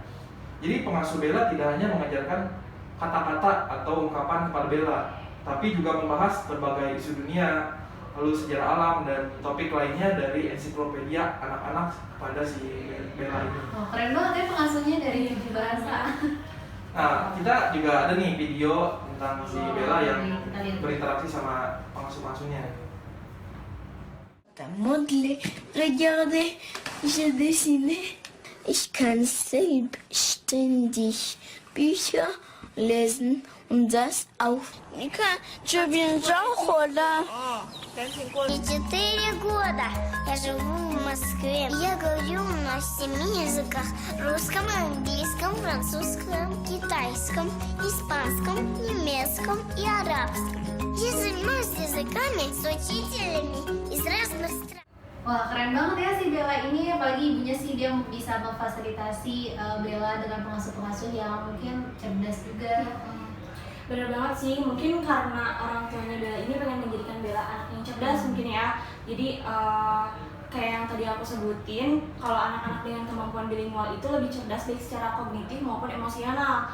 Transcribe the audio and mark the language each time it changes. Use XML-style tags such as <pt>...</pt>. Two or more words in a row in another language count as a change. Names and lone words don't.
<id>Jadi pengasuh Bella tidak hanya mengajarkan kata-kata atau ungkapan kepada Bella, tapi juga membahas berbagai isu dunia, lalu sejarah alam dan topik lainnya dari ensiklopedia anak-anak kepada si Bella ini. Oh, keren banget ya pengasuhnya dari 7 bahasa. Nah, kita juga ada nih video tentang si Bella yang kita lihat. berinteraksi sama pengasuh-pengasuhnya.</id> <fr>Modeler, regardez, j'ai dessiné.</fr> <de>Ich kann selbstständig Bücher lesen und das auch.</de> <zh>你看这边着火了。</zh> <ru>Мне 4 года. Я живу в Москве. Я говорю на 7 языках: русском, английском, французском, китайском, испанском, немецком и арабском. Я занимаюсь языками с учителями из разных стран.</ru> <id>Wah keren banget ya si Bella ini, apalagi ibunya sih dia bisa memfasilitasi Bella dengan pengasuh-pengasuh yang mungkin cerdas juga. Bener banget sih, mungkin karena orang tuanya Bella ini pengen menjadikan Bella anak yang cerdas mungkin ya. Jadi kayak yang tadi aku sebutin, kalau anak-anak dengan kemampuan bilingual itu lebih cerdas baik secara kognitif maupun emosional.</id>